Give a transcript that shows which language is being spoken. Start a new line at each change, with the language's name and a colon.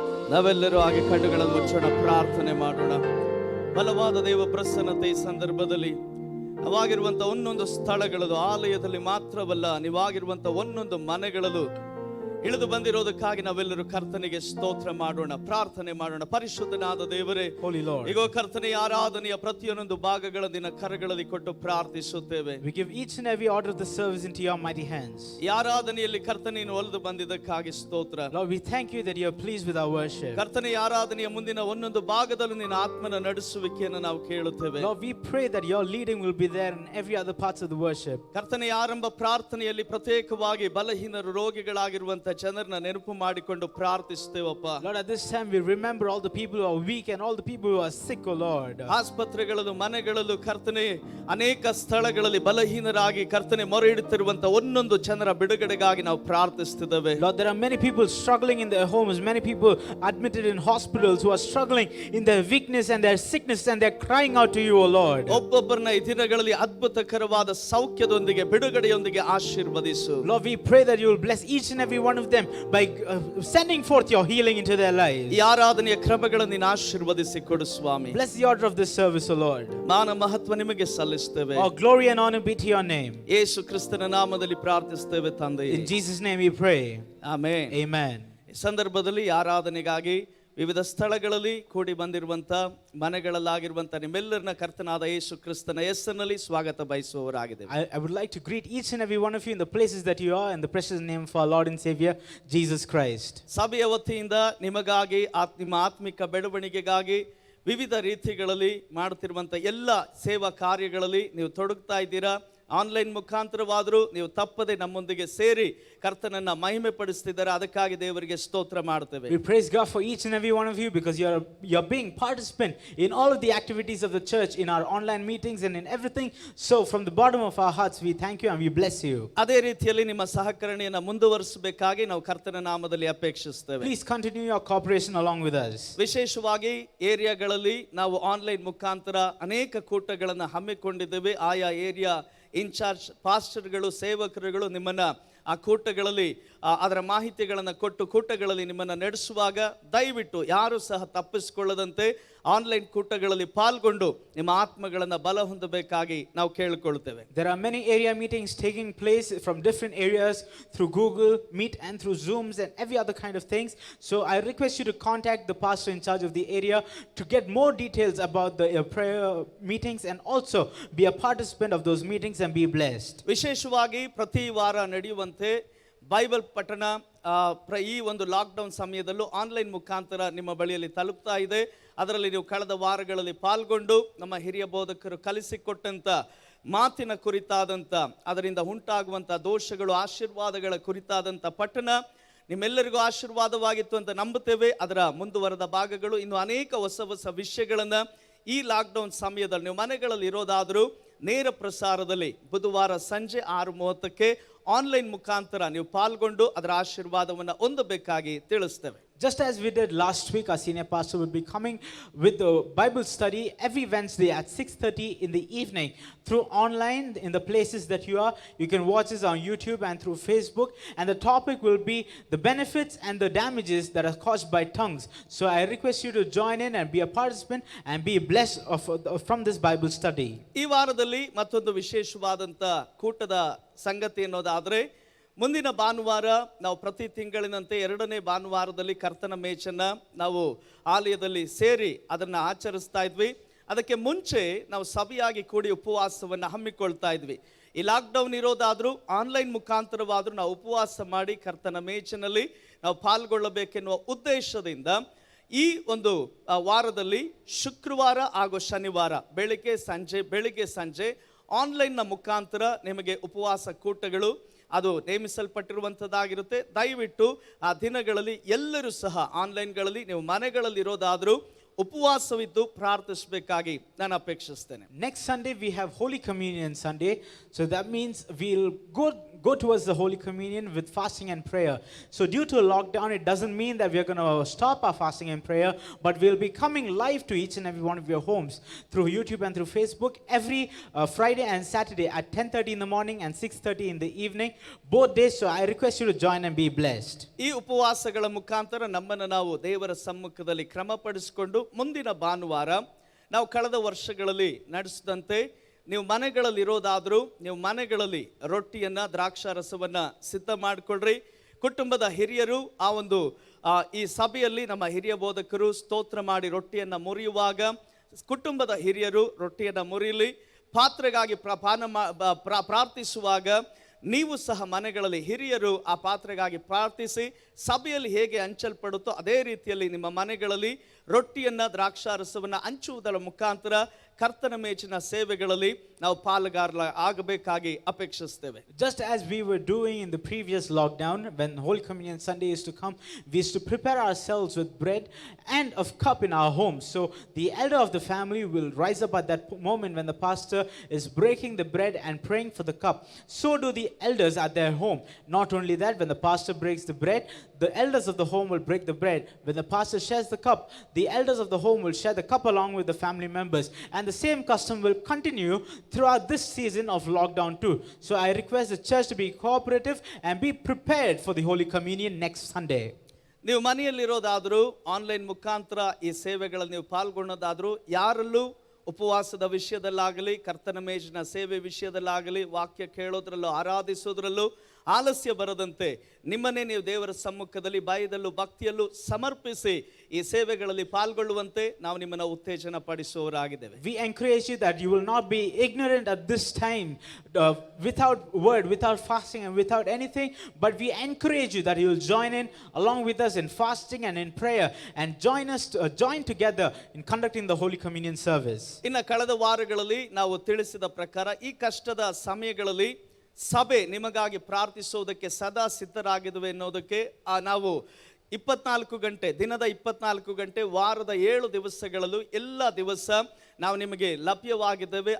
Kannada: ನಾವೆಲ್ಲರೂ ಹಾಗೆ ಕಣ್ಣುಗಳನ್ನು ಮುಚ್ಚೋಣ, ಪ್ರಾರ್ಥನೆ ಮಾಡೋಣ. ಬಲವಾದ ದೇವ ಪ್ರಸನ್ನತೆ ಈ ಸಂದರ್ಭದಲ್ಲಿ ನಾವಾಗಿರುವಂತ ಒಂದೊಂದು ಸ್ಥಳಗಳಲ್ಲೂ, ಆಲಯದಲ್ಲಿ ಮಾತ್ರವಲ್ಲ, ನೀವಾಗಿರುವಂತ ಒಂದೊಂದು ಮನೆಗಳಲ್ಲೂ ಇಳಿದು ಬಂದಿರೋದಕ್ಕಾಗಿ ನಾವೆಲ್ಲರೂ ಕರ್ತನಿಗೆ ಸ್ತೋತ್ರ ಮಾಡೋಣ, ಪ್ರಾರ್ಥನೆ ಮಾಡೋಣ. ಪರಿಶುದ್ಧನಾದ ದೇವರೇ,
English: Holy Lord,
Kannada: ಈಗ ಕರ್ತನೆಯ ಆರಾಧನೆಯ ಪ್ರತಿಯೊಂದು ಭಾಗಗಳ ದಿನ ಕರಗಳಲ್ಲಿ ಕೊಟ್ಟು ಪ್ರಾರ್ಥಿಸುತ್ತೇವೆ.
English: we give each and every order of the service into your mighty hands.
Kannada: ಈ ಆರಾಧನೆಯಲ್ಲಿ ಕರ್ತನೆಯನ್ನು ಒಲಿದು ಬಂದಿದ್ದಕ್ಕಾಗಿ ಸ್ತೋತ್ರ.
English: Lord, we thank you that you are pleased with our worship.
Kannada: ಕರ್ತನೆಯ ಆರಾಧನೆಯ ಮುಂದಿನ ಒಂದೊಂದು ಭಾಗದಲ್ಲೂ ನಿನ್ನ ಆತ್ಮನ ನಡೆಸುವಿಕೆಯನ್ನು ನಾವು ಕೇಳುತ್ತೇವೆ.
English: Lord, we pray that your leading will be there in every other parts of the worship.
Kannada: ಕರ್ತನೆಯ ಆರಂಭ ಪ್ರಾರ್ಥನೆಯಲ್ಲಿ ಪ್ರತ್ಯೇಕವಾಗಿ ಬಲಹೀನರು ರೋಗಿಗಳಾಗಿರುವಂತ ಜನರನ್ನ ನೆನಪು ಮಾಡಿಕೊಂಡು ಪ್ರಾರ್ಥಿಸ್ತೇವಪ್ಪ.
English: Lord, at this time we remember all the people who are weak and all the people who are sick, O Lord.
Kannada: ಆಸ್ಪತ್ರೆಗಳಲ್ಲೂ ಮನೆಗಳಲ್ಲೂ ಕರ್ತನೆ ಅನೇಕ ಸ್ಥಳಗಳಲ್ಲಿ ಬಲಹೀನರಾಗಿ ಕರ್ತನೆ ಮೊರೆ ಇಡುತ್ತಿರುವಂತ ಒಂದೊಂದು ಜನರ ಬಿಡುಗಡೆಗಾಗಿ ನಾವು ಪ್ರಾರ್ಥಿಸುತ್ತಿದ್ದೇವೆ.
English: Lord, there are many people struggling in their homes, many people admitted in hospitals who are struggling in their weakness and their sickness, and they're crying out to you, O Lord.
Kannada: ಒಬ್ಬೊಬ್ಬರನ್ನ ಈ ದಿನಗಳಲ್ಲಿ ಅದ್ಭುತಕರವಾದ ಸೌಖ್ಯದೊಂದಿಗೆ ಬಿಡುಗಡೆಯೊಂದಿಗೆ ಆಶೀರ್ವದಿಸು.
English: Lord, we pray that you will bless each and every one one of them by sending forth your healing into their lives.
Kannada: ಈ ಆರಾಧನೆಯ ಕ್ರಮಗಳನ್ನು ನೀನು ಆಶೀರ್ವದಿಸಿ ಕೊಡು ಸ್ವಾಮಿ.
English: Bless the order of this service, O Lord.
Kannada: ಮಾನ ಮಹತ್ವ ನಿಮಗೆ ಸಲ್ಲಿಸ್ತೇವೆ.
English: All glory and honor be to your name.
Kannada: ಯೇಸು ಕ್ರಿಸ್ತನ ನಾಮದಲ್ಲಿ ಪ್ರಾರ್ಥಿಸ್ತೇವೆ ತಂದೆಯೇ.
English: In Jesus' name we pray.
Kannada: Amen.
English: Amen.
Kannada: ಈ ಸಂದರ್ಭದಲ್ಲಿ ಆರಾಧನೆಗಾಗಿ ವಿವಿಧ ಸ್ಥಳಗಳಲ್ಲಿ ಕೂಡಿ ಬಂದಿರುವಂತ ಮನೆಗಳಲ್ಲಾಗಿರುವಂತ ನಿಮ್ಮೆಲ್ಲರನ್ನ ಕರ್ತನಾದ ಯೇಸು ಕ್ರಿಸ್ತನ ಹೆಸರಿನಲ್ಲಿ ಸ್ವಾಗತ ಬಯಸುವವರಾಗಿದ್ದೇವೆ.
English: I would like to greet each and every one of you in the places that you are in the precious name of our Lord and Savior Jesus Christ.
Kannada: ಸಭೆಯ ವತಿಯಿಂದ ನಿಮಗಾಗಿ ನಿಮ್ಮ ಆತ್ಮಿಕ ಬೆಳವಣಿಗೆಗಾಗಿ ವಿವಿಧ ರೀತಿಗಳಲ್ಲಿ ಮಾಡುತ್ತಿರುವಂತ ಎಲ್ಲ ಸೇವಾ ಕಾರ್ಯಗಳಲ್ಲಿ ನೀವು ತೊಡಗ್ತಾ ಇದ್ದೀರಾ. ಆನ್ಲೈನ್ ಮುಖಾಂತರವಾದರೂ ನೀವು ತಪ್ಪದೆ ನಮ್ಮೊಂದಿಗೆ ಸೇರಿ ಕರ್ತನನ್ನ ಮಹಿಮೆ ಪಡಿಸ್ತಿದ್ದಾರೆ. ಅದಕ್ಕಾಗಿ ದೇವರಿಗೆ ಸ್ತೋತ್ರ ಮಾಡ್ತೇವೆ.
English: We praise God for each and every one of you because you're being participant in all of the activities of the church, in our online meetings and in everything. So from the bottom of our hearts we thank you and we bless you.
Kannada: ಅದೇ ರೀತಿಯಲ್ಲಿ ನಿಮ್ಮ ಸಹಕರಣೆಯನ್ನು ಮುಂದುವರಿಸಬೇಕಾಗಿ ನಾವು ಕರ್ತನ ನಾಮದಲ್ಲಿ ಅಪೇಕ್ಷಿಸ್ತೇವೆ.
English: Please continue your cooperation along with us.
Kannada: ವಿಶೇಷವಾಗಿ ಏರಿಯಾಗಳಲ್ಲಿ ನಾವು online ಮುಖಾಂತರ ಅನೇಕ ಕೂಟಗಳನ್ನು ಹಮ್ಮಿಕೊಂಡಿದ್ದೇವೆ. ಆಯಾ ಏರಿಯಾ ಇನ್ಚಾರ್ಜ್ ಪಾಸ್ಟರ್ಗಳು ಸೇವಕರುಗಳು ನಿಮ್ಮನ್ನ ಆ ಕೂಟಗಳಲ್ಲಿ ಅದರ ಮಾಹಿತಿಗಳನ್ನು ಕೊಟ್ಟು ಕೂಟಗಳಲ್ಲಿ ನಿಮ್ಮನ್ನು ನಡೆಸುವಾಗ ದಯವಿಟ್ಟು ಯಾರು ಸಹ ತಪ್ಪಿಸಿಕೊಳ್ಳದಂತೆ ಆನ್ಲೈನ್ ಕೂಟಗಳಲ್ಲಿ ಪಾಲ್ಗೊಂಡು ನಿಮ್ಮ ಆತ್ಮಗಳನ್ನು ಬಲ ಹೊಂದಬೇಕಾಗಿ ನಾವು ಕೇಳಿಕೊಳ್ಳುತ್ತೇವೆ.
English: There are many area meetings taking place from different areas through Google Meet and through Zooms and every other kind of things. So I request you to contact the pastor in charge of the area to get more details about the prayer meetings and also be a participant of those meetings and be blessed.
Kannada: ವಿಶೇಷವಾಗಿ ಪ್ರತಿ ವಾರ ನಡೆಯುವಂತೆ Bible ಪಠಣ ಈ ಒಂದು lockdown ಸಮಯದಲ್ಲೂ online ಮುಖಾಂತರ ನಿಮ್ಮ ಬಳಿಯಲ್ಲಿ ತಲುಪ್ತಾ ಇದೆ. ಅದರಲ್ಲಿ ನೀವು ಕಳೆದ ವಾರಗಳಲ್ಲಿ ಪಾಲ್ಗೊಂಡು ನಮ್ಮ ಹಿರಿಯ ಬೋಧಕರು ಕಲಿಸಿಕೊಟ್ಟಂತ ಮಾತಿನ ಕುರಿತಾದಂಥ ಅದರಿಂದ ಉಂಟಾಗುವಂಥ ದೋಷಗಳು ಆಶೀರ್ವಾದಗಳ ಕುರಿತಾದಂಥ ಪಠಣ ನಿಮ್ಮೆಲ್ಲರಿಗೂ ಆಶೀರ್ವಾದವಾಗಿತ್ತು ಅಂತ ನಂಬುತ್ತೇವೆ. ಅದರ ಮುಂದುವರೆದ ಭಾಗಗಳು ಇನ್ನು ಅನೇಕ ಹೊಸ ವಿಷಯಗಳನ್ನು ಈ ಲಾಕ್ಡೌನ್ ಸಮಯದಲ್ಲಿ ನೀವು ಮನೆಗಳಲ್ಲಿ ಇರೋದಾದರೂ ನೇರ ಪ್ರಸಾರದಲ್ಲಿ ಬುಧವಾರ ಸಂಜೆ 6:30ಕ್ಕೆ ಆನ್ಲೈನ್ ಮುಖಾಂತರ ನೀವು ಪಾಲ್ಗೊಂಡು ಅದರ ಆಶೀರ್ವಾದವನ್ನು ಹೊಂದಬೇಕಾಗಿ ತಿಳಿಸ್ತೇವೆ.
English: Just as we did last week, our senior pastor will be coming with the Bible study every Wednesday at 6:30 in the evening through online in the places that you are. You can watch this on YouTube and through Facebook. And the topic will be the benefits and the damages that are caused by tongues. So I request you to join in and be a participant and be blessed from this Bible study.
Kannada: ಈ ವಾರದಲ್ಲಿ ಮತ್ತೊಂದು ವಿಶೇಷವಾದಂಥ ಕೂಟದ ಸಂಗತಿ ಅನ್ನೋದಾದರೆ ಮುಂದಿನ ಭಾನುವಾರ ನಾವು ಪ್ರತಿ ತಿಂಗಳಿನಂತೆ 2ನೇ ಭಾನುವಾರದಲ್ಲಿ ಕರ್ತನ ಮೇಚನ್ನ ನಾವು ಆಲಯದಲ್ಲಿ ಸೇರಿ ಅದನ್ನು ಆಚರಿಸ್ತಾ ಇದ್ವಿ. ಅದಕ್ಕೆ ಮುಂಚೆ ನಾವು ಸಭೆಯಾಗಿ ಕೂಡಿ ಉಪವಾಸವನ್ನು ಹಮ್ಮಿಕೊಳ್ತಾ ಇದ್ವಿ. ಈ ಲಾಕ್ಡೌನ್ ಇರೋದಾದರೂ ಆನ್ಲೈನ್ ಮುಖಾಂತರವಾದರೂ ನಾವು ಉಪವಾಸ ಮಾಡಿ ಕರ್ತನ ಮೇಚಿನಲ್ಲಿ ನಾವು ಪಾಲ್ಗೊಳ್ಳಬೇಕೆನ್ನುವ ಉದ್ದೇಶದಿಂದ ಈ ಒಂದು ವಾರದಲ್ಲಿ ಶುಕ್ರವಾರ ಹಾಗೂ ಶನಿವಾರ ಬೆಳಿಗ್ಗೆ ಸಂಜೆ ಆನ್ಲೈನ್ನ ಮುಖಾಂತರ ನಿಮಗೆ ಉಪವಾಸ ಕೂಟಗಳು ಅದು ನೇಮಿಸಲ್ಪಟ್ಟಿರುವಂಥದ್ದಾಗಿರುತ್ತೆ. ದಯವಿಟ್ಟು ಆ ದಿನಗಳಲ್ಲಿ ಎಲ್ಲರೂ ಸಹ ಆನ್ಲೈನ್ಗಳಲ್ಲಿ ನೀವು ಮನೆಗಳಲ್ಲಿ ಇರೋದಾದರೂ ಉಪವಾಸವಿದ್ದು ಪ್ರಾರ್ಥಿಸಬೇಕಾಗಿ ನಾನು ಅಪೇಕ್ಷಿಸ್ತೇನೆ.
English: Next Sunday we have Holy Communion Sunday. So that means we'll go towards the Holy Communion with fasting and prayer. So due to lockdown, it doesn't mean that we're going to stop our fasting and prayer, but we'll be coming live to each and every one of your homes through YouTube and through Facebook every Friday and Saturday at 10:30 in the morning and 6:30 in the evening, both days. So I request you to join and be blessed.
Kannada: ಈ ಉಪವಾಸಗಳ ಮುಖಾಂತರ ನಮ್ಮನ್ನು ನಾವು ದೇವರ ಸಮ್ಮುಖದಲ್ಲಿ ಕ್ರಮಪಡಿಸಿಕೊಂಡು ಮುಂದಿನ ಭಾನುವಾರ ನಾವು ಕಳೆದ ವರ್ಷಗಳಲ್ಲಿ ನಡೆಸಿದಂತೆ ನೀವು ಮನೆಗಳಲ್ಲಿ ಇರೋದಾದರೂ ನೀವು ಮನೆಗಳಲ್ಲಿ ರೊಟ್ಟಿಯನ್ನು ದ್ರಾಕ್ಷಾರಸವನ್ನು ಸಿದ್ಧ ಮಾಡಿಕೊಳ್ಳ್ರಿ. ಕುಟುಂಬದ ಹಿರಿಯರು ಈ ಸಭೆಯಲ್ಲಿ ನಮ್ಮ ಹಿರಿಯ ಬೋಧಕರು ಸ್ತೋತ್ರ ಮಾಡಿ ರೊಟ್ಟಿಯನ್ನು ಮುರಿಯುವಾಗ ಕುಟುಂಬದ ಹಿರಿಯರು ರೊಟ್ಟಿಯನ್ನು ಮುರಿಯಲಿ. ಪಾತ್ರೆಗಾಗಿ ಪ್ರಾರ್ಥಿಸುವಾಗ ನೀವು ಸಹ ಮನೆಗಳಲ್ಲಿ ಹಿರಿಯರು ಆ ಪಾತ್ರೆಗಾಗಿ ಪ್ರಾರ್ಥಿಸಿ ಸಭೆಯಲ್ಲಿ ಹೇಗೆ ಹಂಚಲ್ಪಡುತ್ತೋ ಅದೇ ರೀತಿಯಲ್ಲಿ ನಿಮ್ಮ ಮನೆಗಳಲ್ಲಿ ರೊಟ್ಟಿಯನ್ನು ದ್ರಾಕ್ಷಾರಸವನ್ನು ಹಂಚುವುದರ ಮುಖಾಂತರ ಕರ್ತನ ಮೇಚಿನ ಸೇವೆಗಳಲ್ಲಿ ನಾವು ಪಾಲುಗಾರರಾಗಬೇಕಾಗಿ ಅಪೇಕ್ಷಿಸ್ತೇವೆ.
English: Just as we were doing in the previous lockdown, when Holy Communion Sunday is to come, we used to prepare ourselves with bread and a cup in our home. So the elder of the family will rise up at that moment when the pastor is breaking the bread and praying for the cup. So do the elders at their home. Not only that, when the pastor breaks the bread, the elders of the home will break the bread. When the pastor shares the cup, the elders of the home will share the cup along with the family members. And the same custom will continue throughout this season of lockdown too. So I request the church to be cooperative and be prepared for the Holy Communion next Sunday.
Kannada: ನೀವು ಮನೆಯಲ್ಲಿರೋದಾದರೂ online ಮುಖಾಂತರ ಈ ಸೇವೆಗಳಲ್ಲಿ ನೀವು ಪಾಲ್ಗೊಳ್ಳೋದಾದರೂ ಯಾರಲ್ಲೂ ಉಪವಾಸದ ವಿಷಯದಲ್ಲಾಗಲಿ, ಕರ್ತನ ಮೇಜಿನ ಸೇವೆ ವಿಷಯದಲ್ಲಾಗಲಿ, ವಾಕ್ಯ ಕೇಳೋದ್ರಲ್ಲೂ ಆರಾಧಿಸೋದ್ರಲ್ಲೂ ಆಲಸ್ಯ ಬರದಂತೆ ನಿಮ್ಮನ್ನೇ ನೀವು ದೇವರ ಸಮ್ಮುಖದಲ್ಲಿ ಭಯದಲ್ಲೂ ಭಕ್ತಿಯಲ್ಲೂ ಸಮರ್ಪಿಸಿ ಈ ಸೇವೆಗಳಲ್ಲಿ ಪಾಲ್ಗೊಳ್ಳುವಂತೆ ನಾವು ನಿಮ್ಮನ್ನು ಉತ್ತೇಜನ ಪಡಿಸುವವರಾಗಿದ್ದೇವೆ.
English: We encourage you that you will not be ignorant at this time, without word, without fasting and without anything, but we encourage you that you will join in along with us in fasting and in prayer and join together in conducting the Holy Communion service.
Kannada: ಇನ್ನು ಕಳೆದ ವಾರಗಳಲ್ಲಿ ನಾವು ತಿಳಿಸಿದ ಪ್ರಕಾರ ಈ ಕಷ್ಟದ ಸಮಯಗಳಲ್ಲಿ ಸಭೆ ನಿಮಗಾಗಿ ಪ್ರಾರ್ಥಿಸುವುದಕ್ಕೆ ಸದಾ ಸಿದ್ಧರಾಗಿದ್ದೇವೆ ಎನ್ನುವುದಕ್ಕೆ ನಾವು 24 ಗಂಟೆ, ದಿನದ 24 ಗಂಟೆ, ವಾರದ 7 ದಿವಸಗಳಲ್ಲೂ ಎಲ್ಲ ದಿವಸ ನಾವು ನಿಮಗೆ ಲಭ್ಯವಾಗಿದ್ದೇವೆ.